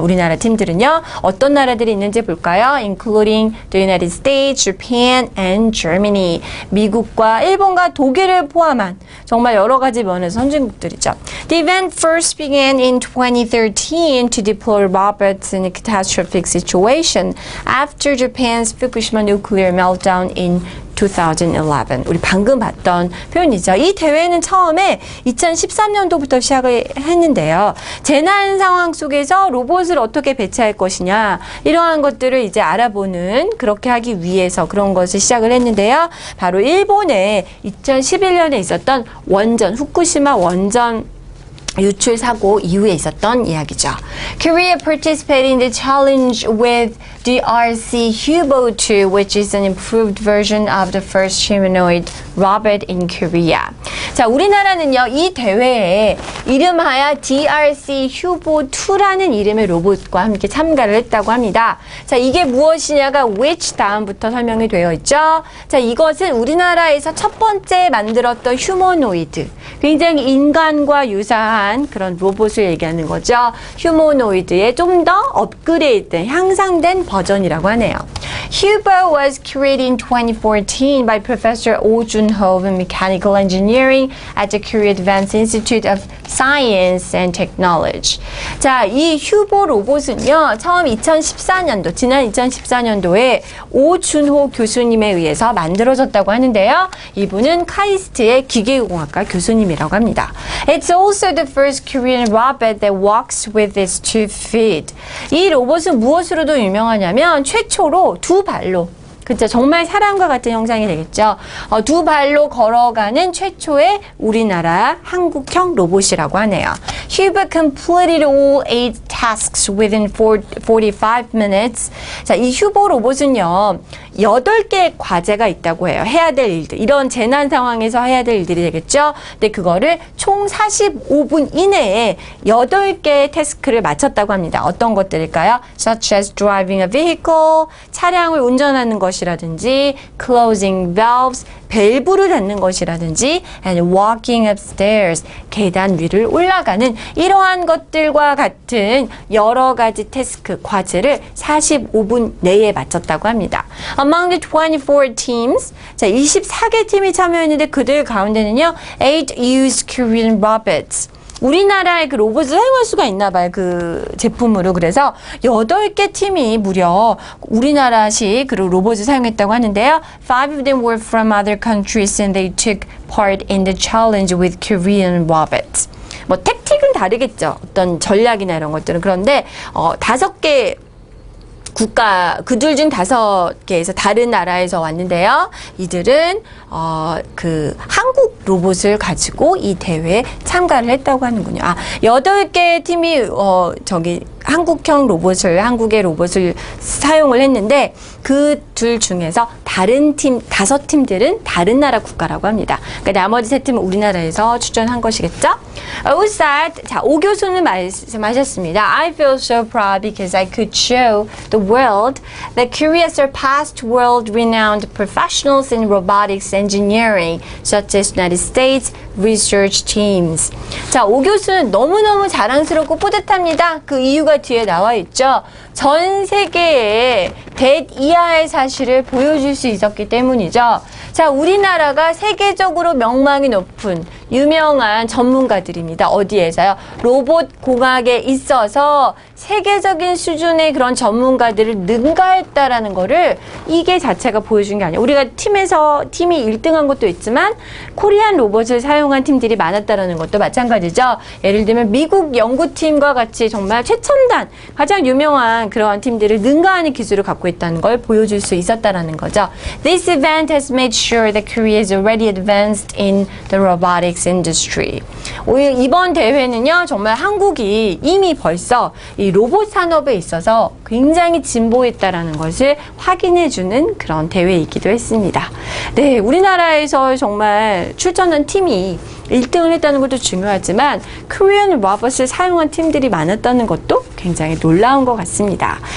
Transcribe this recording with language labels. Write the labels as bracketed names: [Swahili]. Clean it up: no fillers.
[Korean] 우리나라 팀들은요. 어떤 나라들이 있는지 볼까요? [English] Including the United States, Japan, and Germany. [Korean] 미국과 일본과 독일을 포함한 정말 여러 가지 면에서 선진국들이죠. [English] The event first began in 2013 to deploy robots in a catastrophic situation after Japan's Fukushima nuclear meltdown in 2011. [Korean] 우리 방금 봤던 표현이죠. 이 대회는 처음에 2013년도부터 시작을 했는데요. 재난 상황 속에서 로봇을 어떻게 배치할 것이냐 이러한 것들을 이제 알아보는 그렇게 하기 위해서 그런 것을 시작을 했는데요. 바로 일본에 2011년에 있었던 후쿠시마 원전 유출 사고 이후에 있었던 이야기죠. [English] Korea participated in the challenge with DRC Hubo-2, which is an improved version of the first humanoid robot in Korea. [Korean] 자, 우리나라는요, 이 대회에 이름하여 DRC Hubo-2라는 이름의 로봇과 함께 참가를 했다고 합니다. 자, 이게 무엇이냐가 which 다음부터 설명이 되어 있죠. 자, 이것은 우리나라에서 첫 번째 만들었던 휴머노이드, 굉장히 인간과 유사한 그런 로봇을 얘기하는 거죠. 휴머노이드의 좀 더 업그레이드, 향상된 버전이라고 하네요. [English] Hubo was created in 2014 by Professor Oh Jun-ho of Mechanical Engineering at the Korea Advanced Institute of Science and Technology. [Korean] 자, 이 휴보 로봇은요, 처음 2014년도, 지난 2014년도에 오준호 교수님에 의해서 만들어졌다고 하는데요. 이분은 카이스트의 기계공학과 교수님이라고 합니다. [English] It's also the first Korean robot that walks with its 2 feet. [Korean] 이 로봇은 무엇으로도 유명하냐면 최초로 두 발로, 그쵸, 정말 사람과 같은 형상이 되겠죠. 두 발로 걸어가는 최초의 우리나라 한국형 로봇이라고 하네요. [English] Hubo completed all 8 tasks within 45 minutes. [Korean] 자, 이 휴보 로봇은요, 8개의 과제가 있다고 해요. 해야 될 일들. 이런 재난 상황에서 해야 될 일들이 되겠죠. 근데 그거를 총 45분 이내에 8개의 태스크를 마쳤다고 합니다. 어떤 것들일까요? [English] Such as driving a vehicle, [Korean] 차량을 운전하는 것이라든지, [English] closing valves, [Korean] 밸브를 닫는 것이라든지, [English] and walking upstairs, [Korean] 계단 위를 올라가는 이러한 것들과 같은 여러 가지 태스크, 과제를 45분 내에 마쳤다고 합니다. [English] Among the 24 teams, [Korean] 자, 24개 팀이 참여했는데 그들 가운데는요, [English] 8 used Korean robots. [Korean] 우리나라의 그 로봇을 사용할 수가 있나 봐요. 그 제품으로. 그래서 8개 팀이 무려 우리나라식 그 로봇을 사용했다고 하는데요. [English] 5 of them were from other countries and they took part in the challenge with Korean robots. [Korean] 뭐 택틱은 다르겠죠. 어떤 전략이나 이런 것들은. 그런데 5개 국가, 그들 중 5개에서 다른 나라에서 왔는데요. 이들은 그 한국 로봇을 가지고 이 대회에 참가를 했다고 하는군요. 8개 팀이 한국형 로봇을, 한국의 로봇을 사용을 했는데 그 둘 중에서 다른 팀, 5팀들은 다른 나라 국가라고 합니다. 그러니까 나머지 3팀은 우리나라에서 출전한 것이겠죠? 자, 오 교수는 말씀하셨습니다. [English] I feel so proud because I could show the world that Korea surpassed world-renowned professionals in robotics engineering, such as United States research teams. [Korean] 자, 오 교수는 너무너무 자랑스럽고 뿌듯합니다. 그 이유가 뒤에 나와 있죠. 전 세계에 대이하의 사실을 보여줄 수 있었기 때문이죠. 자, 우리나라가 세계적으로 명망이 높은 유명한 전문가들입니다. 어디에서요? 로봇 공학에 있어서 세계적인 수준의 그런 전문가들을 능가했다라는 거를 이게 자체가 보여준 게 아니에요. 우리가 팀이 1등한 것도 있지만 코리안 로봇을 사용한 팀들이 많았다라는 것도 마찬가지죠. 예를 들면 미국 연구팀과 같이 정말 최첨단, 가장 유명한 그러한 팀들을 능가하는 기술을 갖고 있다는 걸 보여줄 수 있었다라는 거죠. [English] This event has made sure that Korea is already advanced in the robotics industry. [Korean] 이번 대회는요, 정말 한국이 이미 벌써 이 로봇 산업에 있어서 굉장히 진보했다라는 것을 확인해주는 그런 대회이기도 했습니다. 네, 우리나라에서 정말 출전한 팀이 1등을 했다는 것도 중요하지만 코리안 로봇을 사용한 팀들이 많았다는 것도 굉장히 놀라운 것 같습니다.